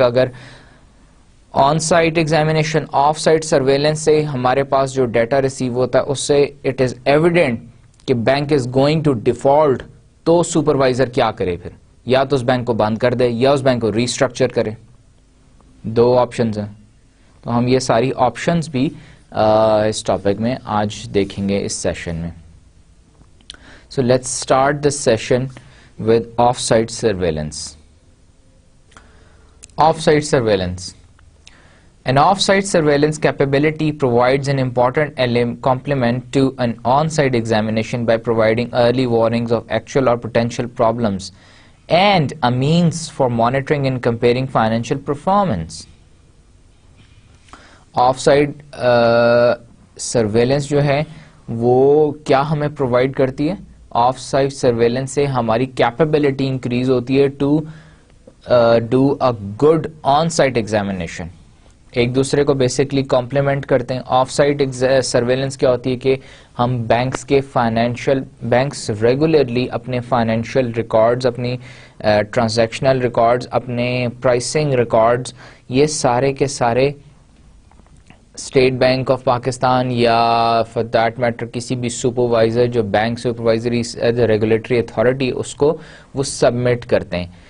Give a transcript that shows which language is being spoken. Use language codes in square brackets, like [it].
[ur] اگر on site examination of sight surveillance سے ہمارے پاس جو ڈیٹا ریسیو ہوتا ہے اس سے [en] it is evident [ur] کہ [en] bank is going to default, [ur] تو سپروائزر کیا کرے پھر, یا تو اس بینک کو بند کر دے یا اس بینک کو ریسٹرکچر کرے. دو آپشنز ہیں, تو ہم یہ ساری آپشنز بھی اس ٹاپک میں آج دیکھیں گے اس سیشن میں. [en] So let's start this session with off site surveillance. Off site surveillance. An off-site surveillance capability provides an important complement to an on-site examination by providing early warnings of actual or potential problems and a means for monitoring and comparing financial performance. [ur] Off-site surveillance جو ہے وہ کیا ہمیں provide کرتی ہے. Of-site surveillance سے ہماری capability increase ہوتی ہے [en] To do a good on site examination. [ur] ایک دوسرے کو بیسکلی کمپلیمنٹ کرتے ہیں. آف سائٹ سرویلنس کیا ہوتی ہے کہ ہم بینکس کے بینکس ریگولرلی اپنے فائنینشیل ریکارڈز, اپنی ٹرانزیکشنل ریکارڈز, اپنے پرائسنگ ریکارڈز, یہ سارے کے سارے اسٹیٹ بینک آف پاکستان یا [en] for that matter [ur] کسی بھی سپروائزر جو بینک سپروائزری ریگولیٹری اتھارٹی اس کو وہ سبمٹ کرتے ہیں.